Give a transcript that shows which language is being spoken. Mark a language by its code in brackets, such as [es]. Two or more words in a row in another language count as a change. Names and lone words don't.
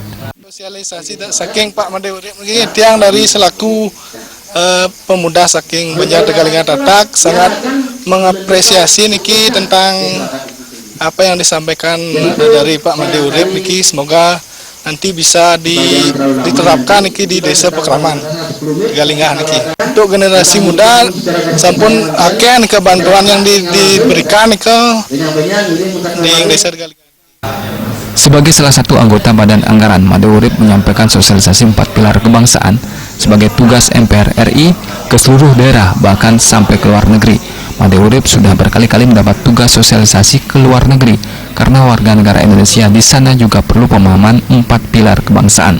[id] Sosialisasi saking Pak Made Urip yang dari selaku pemuda saking Banjar Tegal Linggah Tatag sangat mengapresiasi niki tentang apa yang disampaikan dari Pak Made Urip niki, semoga nanti bisa diterapkan niki di Desa Pekraman Tegal Linggah niki. Untuk generasi muda [ban] sampun akeh niki [id] bantuan yang diberikan niki di Desa Tegal Linggah. Sebagai salah satu anggota Badan Anggaran, Made Urip menyampaikan sosialisasi 4 pilar kebangsaan sebagai tugas MPR RI ke seluruh daerah bahkan sampai ke luar negeri. Made Urip sudah berkali-kali mendapat tugas sosialisasi ke luar negeri karena warga negara Indonesia di sana juga perlu pemahaman 4 pilar kebangsaan.